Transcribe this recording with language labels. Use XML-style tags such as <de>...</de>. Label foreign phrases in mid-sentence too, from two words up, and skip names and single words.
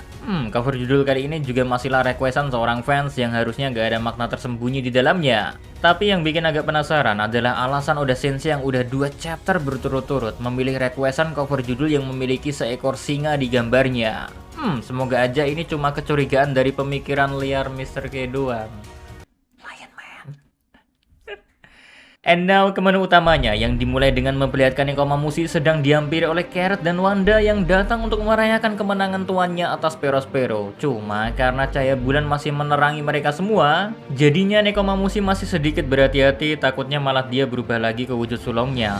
<id>Cover judul kali ini juga masihlah requestan seorang fans yang harusnya gak ada makna tersembunyi di dalamnya. Tapi yang bikin agak penasaran adalah alasan Oda Sensei yang udah 2 chapter berturut-turut memilih requestan cover judul yang memiliki seekor singa di gambarnya. Semoga aja ini cuma kecurigaan dari pemikiran liar Mr. K doang.</id> <en>Lion Man. And now</en> <id>ke menu utamanya yang dimulai dengan memperlihatkan Nekomamushi sedang dihampiri oleh Carrot dan Wanda yang datang untuk merayakan kemenangan tuannya atas Perospero. Cuma karena cahaya bulan masih menerangi mereka semua, jadinya Nekomamushi masih sedikit berhati-hati, takutnya malah dia berubah lagi ke wujud sulongnya.</id>